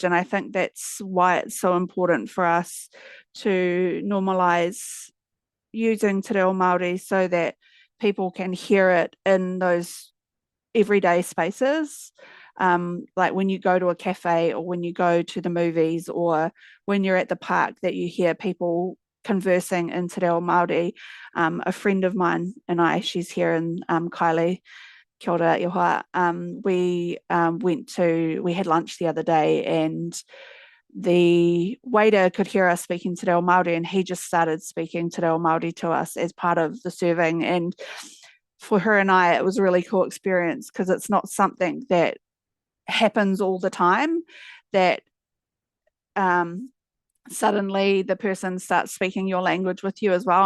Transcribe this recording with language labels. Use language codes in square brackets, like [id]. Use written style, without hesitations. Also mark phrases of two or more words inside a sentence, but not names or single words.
[en] And I think that's why it's so important for us to normalize using Te Reo Māori, so that people can hear it in those everyday spaces, like when you go to a cafe or when you go to the movies or when you're at the park, that you hear people conversing in Te Reo Māori. A friend of mine and I, she's here in Kylie, [mi] kia ora ihoa, [en] we had lunch the other day, and the waiter could hear us speaking Te Reo Māori, and he just started speaking Te Reo Māori to us as part of the serving. And for her and I, it was a really cool experience because it's not something that happens all the time, that suddenly the person starts speaking your language with you as well.